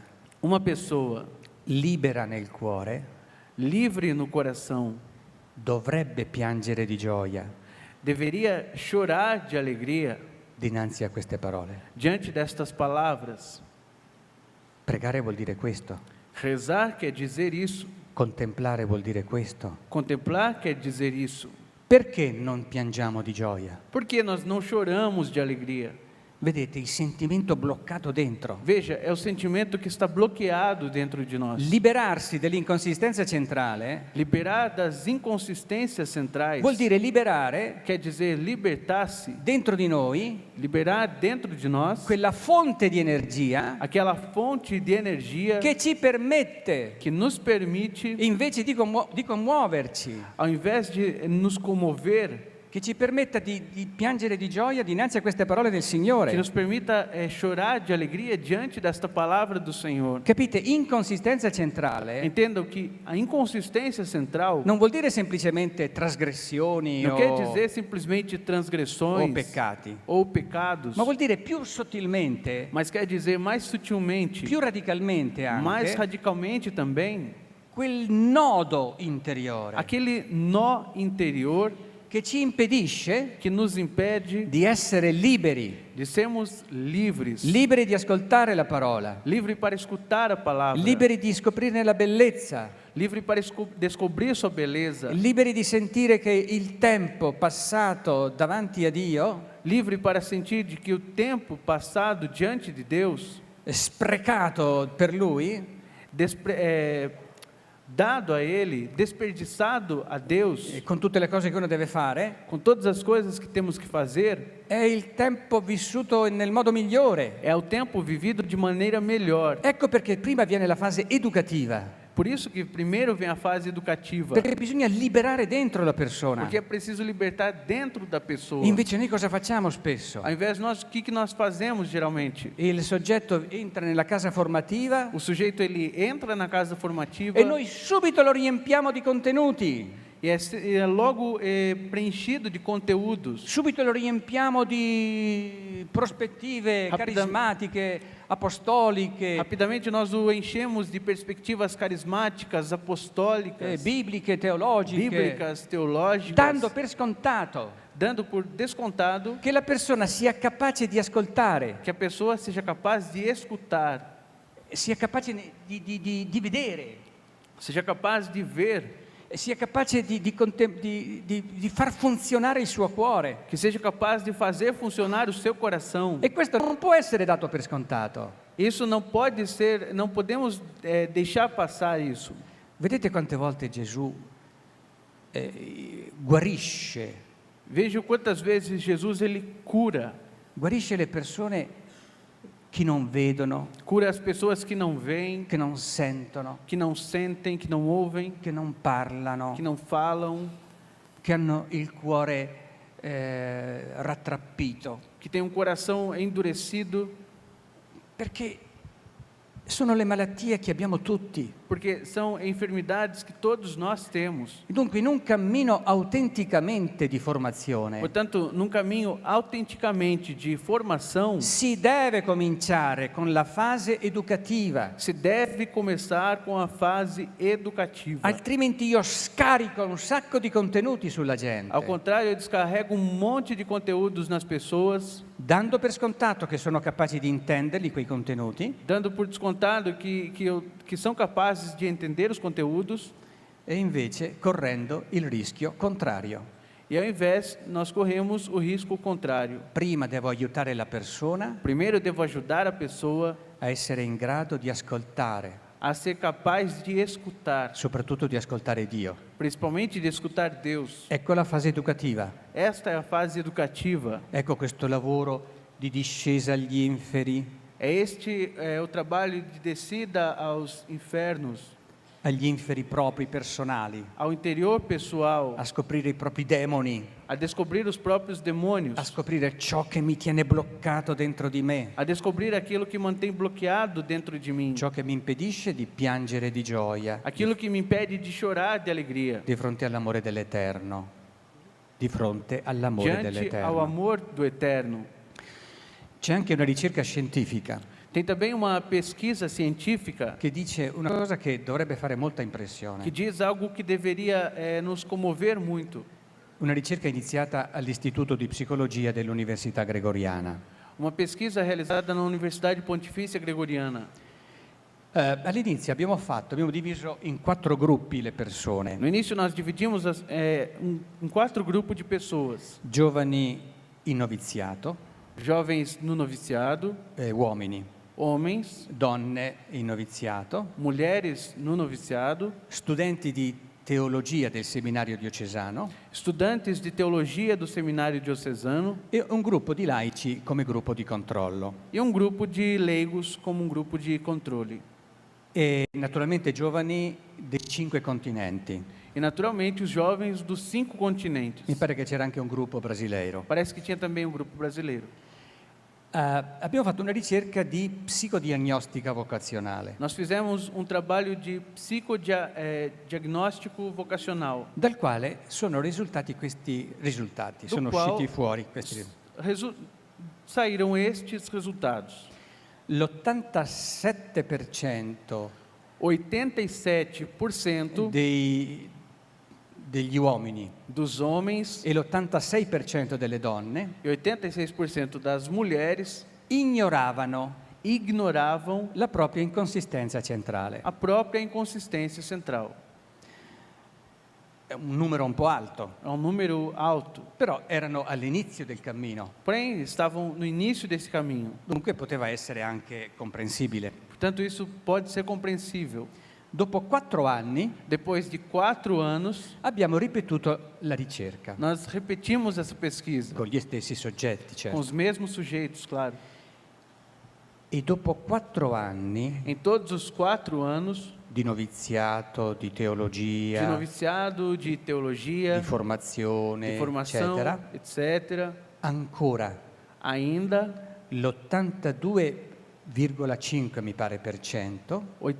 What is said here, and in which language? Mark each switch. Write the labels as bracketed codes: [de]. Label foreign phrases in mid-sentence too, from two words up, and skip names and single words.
[pt] Uma pessoa [it] libera nel cuore [pt] livre no coração [it] dovrebbe piangere di gioia [pt] deveria chorar de alegria [it] dinanzi a queste parole. [pt] diante destas palavras. [it] Pregare vuol dire questo, [pt] Rezar quer dizer isso. [it] contemplare vuol dire questo. [pt] Contemplar quer dizer isso. [it] Perché non piangiamo di gioia? [pt] Por que nós não choramos de alegria? [it] Vedete, il sentimento bloccato dentro. [pt] Veja, é o sentimento que está bloqueado dentro de nós. [it] Liberarsi dell'inconsistenza centrale [pt] Liberar das inconsistências centrais [it] vuol dire liberare [pt] quer dizer libertar-se, [it] dentro di noi [pt] liberar dentro de nós [it] quella fonte di energia [pt] aquela fonte de energia [it] che ci permette, [pt] que nos permite, [it] invece di commuoverci, [pt] ao invés de nos comover, [it] che ci permetta di piangere di gioia dinanzi a queste parole del [pt] que [it] Signore. [pt] nos permita chorar de alegria diante desta palavra do Senhor. [it] Capite? Inconsistenza centrale [pt] Entendam que a inconsistência central [it] non vuol dire semplicemente trasgressioni [pt] não quer dizer simplesmente [it] o [pt] transgressões [it] peccati, [pt] ou pecados, [it] ma vuol dire più sottilmente, [pt] mas quer dizer mais sutilmente, [it] più radicalmente [pt] mais [it] anche, [pt] radicalmente também, [it] quel nodo interiore [pt] aquele nó interior [it] che ci impedisce [pt] que nos impede [it] di essere liberi, [pt] de sermos livres, [it] liberi di ascoltare la parola, [pt] livre para escutar a palavra, [it] liberi di scoprirne la bellezza, [pt] livre para descobrir sua beleza, [it] liberi di sentire che il tempo passato davanti a Dio, [pt] livre para sentir de que o tempo passado diante de Deus, [it] sprecato per Lui, [pt] dado a Ele, desperdiçado a Deus, [it] con tutte le cose che uno deve fare, [pt] com todas as coisas que temos que fazer, [it] è il tempo vissuto nel modo migliore. [pt] é o tempo vivido de maneira melhor. [it] Ecco perché prima viene la fase educativa, [pt] Por isso que primeiro vem a fase educativa, [it] perché bisogna liberare dentro la persona. [pt] porque é preciso libertar dentro da pessoa. [it] Invece noi cosa facciamo spesso? [pt] Ao invés de nós, o que nós fazemos geralmente? [it] Il soggetto entra nella casa formativa [pt] O sujeito ele entra na casa formativa [it] e noi subito lo riempiamo di contenuti, [pt] e é logo preenchido de conteúdos. [it] subito lo riempiamo di prospettive carismatiche, apostoliche, [pt] Rapidamente nós o enchemos de perspectivas carismáticas, apostólicas, [it] bibliche, teologiche, [pt] bíblicas, teológicas, [it] dando per scontato [pt] dando por descontado [it] che la persona sia capace di ascoltare, [pt] que a pessoa seja capaz de escutar, [it] sia capace di vedere, [pt] seja capaz de ver, [it] sia capace di far funzionare il suo cuore. [pt] que seja capaz de fazer funcionar o seu coração. [it] E questo non può essere dato per scontato. [pt] Isso não pode ser, não podemos deixar passar isso. [it] Vedete quante volte Gesù guarisce [pt] Veja quantas vezes Jesus ele [it] guarisce le persone che non vedono, [pt] cura as pessoas que não veem, [it] che non sentono, [pt] que não sentem, que não ouvem, [it] che non parlano, [pt] que não falam, [it] che hanno il cuore rattrappito, [pt] que têm um coração endurecido, [it] perché sono le malattie che abbiamo tutti. [pt] porque são enfermidades que todos nós temos. [it] Dunque, in un cammino autenticamente di formazione [pt] Portanto, num caminho autenticamente de formação, [it] si deve cominciare con la fase educativa, [pt] se deve começar com a fase educativa. [it] altrimenti io scarico un sacco di contenuti sulla gente, [pt] Ao contrário, eu descarrego um monte de conteúdos nas pessoas, [it] dando per scontato che sono capaci di intenderli quei contenuti, [pt] dando por descontado que são capazes de entender os conteúdos, [it] e invece correndo il rischio contrario. [pt] e ao invés, nós corremos o risco contrário. [it] Prima devo aiutare la persona [pt] Primeiro, eu devo ajudar a pessoa [it] a essere in grado di ascoltare, [pt] a ser capaz de escutar, [it] soprattutto di ascoltare Dio. [pt] principalmente de escutar Deus. [it] Ecco la fase educativa, [pt] Esta é a fase educativa. [it] ecco questo lavoro di discesa agli inferi, [pt] Este é o trabalho de descida aos infernos, [it] agli inferi propri personali, [pt] ao interior pessoal, [it] a scoprire i propri demoni, [pt] a descobrir os próprios demônios, [it] a scoprire ciò che mi tiene bloccato dentro di me, [pt] a descobrir aquilo que mantém bloqueado dentro de mim, [it] ciò che mi impedisce di piangere di gioia [pt] aquilo que me impede de chorar de alegria, [it] di fronte all'amore dell'Eterno, di fronte all'amore [pt] diante ao [it] dell'Eterno. [pt] amor do Eterno. [it] C'è anche una ricerca scientifica [pt] Tem também uma pesquisa científica [it] che dice una cosa che dovrebbe fare molta [pt] que [it] impressione. [pt] diz algo que deveria nos comover muito. [it] Una ricerca iniziata all'Istituto di Psicologia dell'Università Gregoriana. [pt] Uma pesquisa realizada na Universidade Pontifícia Gregoriana. [it] All'inizio abbiamo diviso in 4 gruppi le persone: [pt] No início, nós dividimos em 4 grupos de pessoas: [it] giovani in noviziato, [pt] jovens no noviciado, [it] uomini, [pt] homens, [it] donne in noviziato, [pt] mulheres no noviciado, [it] studenti di teologia del seminario diocesano [pt] estudantes de teologia do seminário diocesano [it] e un gruppo di laici come gruppo di controllo. [pt] e um grupo de leigos como um grupo de controle. [it] E naturalmente giovani dei 5 continenti. [pt] E naturalmente os jovens dos 5 continentes. [it] Mi pare che c'era anche un gruppo brasileiro. [pt] Parece que tinha também um grupo brasileiro. [it] Abbiamo fatto una ricerca di psicodiagnostica vocazionale, [pt] Nós fizemos um trabalho de psicodiagnóstico vocacional, [it] dal quale sono risultati questi risultati, [pt] Do [it] sono [pt] qual- [it] usciti fuori questi risultati. [pt] saíram estes resultados. [it] L'87% [pt] 87% [it] degli uomini [pt] dos homens [it] e l'86% delle donne [pt] e 86% das mulheres [it] ignoravano [pt] ignoravam [it] la propria inconsistenza centrale. [pt] a própria inconsistência central. [it] È un numero un po' alto, [pt] É um número alto, [it] però erano all'inizio del cammino, [pt] porém estavam no início desse caminho. [it] dunque poteva essere anche comprensibile. [pt] Portanto, isso pode ser compreensível. [it] Dopo 4 anni [pt] Depois de 4 anos, [it] abbiamo ripetuto la ricerca, [pt] nós repetimos essa pesquisa, [it] con gli stessi soggetti, [pt] com [it] certo. [pt] os mesmos sujeitos, claro. [it] E dopo 4 anni [pt] Em todos os 4 anos [it] di noviziato, di [pt] de [it] teologia, [pt] noviciado, de teologia, [it] di formazione, [pt] de formação, [it] eccetera, [pt] etc., [it] ancora [pt] ainda [it] l'82,5 mi pare per cento